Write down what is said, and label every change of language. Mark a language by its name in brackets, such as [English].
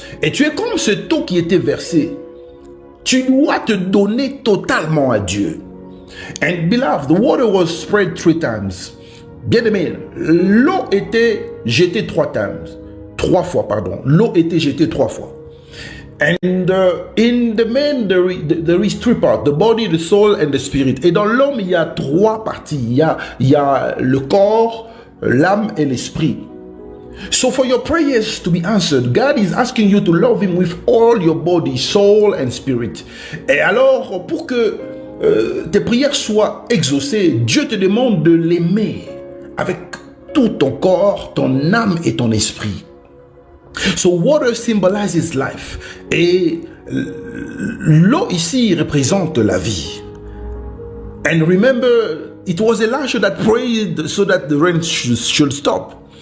[French] Et tu es comme cette eau qui était versée. Tu dois te donner totalement à Dieu. [English] And beloved, the water was spread 3 times. [French] Bien-aimé, l'eau était jetée 3 fois, pardon. L'eau était jetée 3 fois. [English] And in the man, there is 3 parts, the body, the soul and the spirit. [French] Et dans l'homme, il y a 3 parties. Il y a le corps, l'âme et l'esprit. [English] So for your prayers to be answered, God is asking you to love Him with all your body, soul and spirit. [French] Et alors, pour que tes prières soient exaucées, Dieu te demande de l'aimer avec tout ton corps, ton âme et ton esprit. [English] So water symbolizes life. [French] Et l'eau ici représente la vie. [English] And remember, it was Elijah that prayed so that the rain should stop.